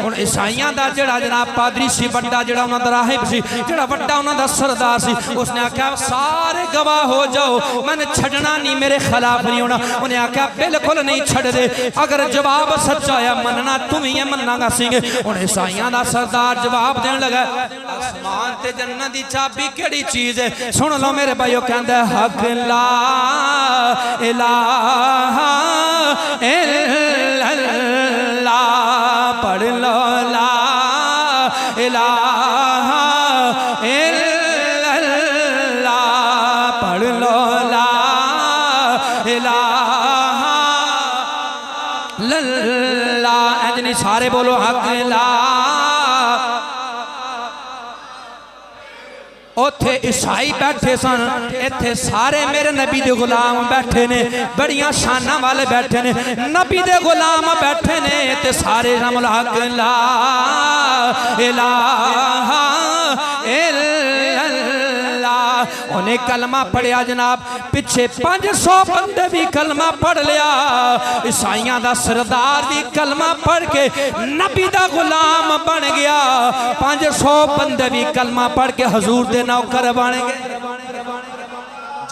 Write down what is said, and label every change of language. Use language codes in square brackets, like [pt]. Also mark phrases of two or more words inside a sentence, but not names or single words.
[pa] ہن عیسائیاں دا جیہڑا جناب پادری سی، وڈا جیہڑا انہاں دا راہب سی، جیہڑا وڈا انہاں دا سردار سی، اوہنے آکھیا سارے گواہ ہو جاؤ، میں نے چھڈنا نہیں، میرے خلاف نہیں ہونا. انہاں آکھیا بالکل نہیں چھڈدے، اگر جواب سچا ہویا مننا تسیں ہی ہے، مناں گا سنگھ. ہن عیسائیاں دا سردار جواب دین لگا آسمان تے جنت دی چابی کیہڑی چیز ہے. سن لو میرے بھائیو، کہندا [ar] حق لا إله إلا الله, [pa] پڑھ لو [ar] لا إله إلا الله, [pa] پڑھ لو [ar] لا إله إلا الله. [pa] اے نہیں سارے بولو حق لا. اوتھے عیسائی بیٹھے سن، ایتھے سارے میرے نبی دے غلام بیٹھے نے، وڈیاں شاناں والے بیٹھے نے، نبی دے غلام بیٹھے نے تے سارے نام [ar] حق لا إله إلا الله. [pa] انہاں کلمہ پڑھیا جناب، پچھے 500 بندے بھی کلمہ پڑھ لیا. عیسائیاں دا سردار بھی کلمہ پڑھ کے نبی دا غلام بن گیا. 500 بندے بھی کلمہ پڑھ کے حضور دے نوکر بن گئے.